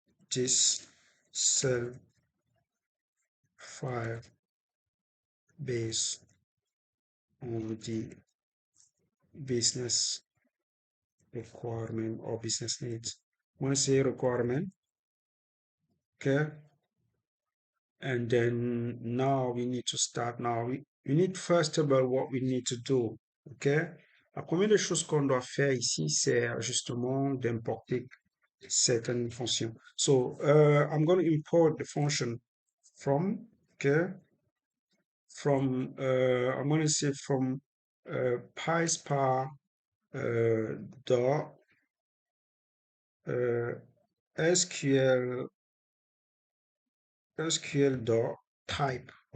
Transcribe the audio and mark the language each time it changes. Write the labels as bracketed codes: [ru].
[en] this cell file based on the business requirement or business needs. When I say requirement, okay, and then now we need to start now. We need first of all what we need to do, okay? [fr] La première des choses qu'on doit faire ici, c'est justement d'importer certaines fonctions. [en] So I'm going to import the function from, okay, I'm going to say from Pyspark dot SQL dot type.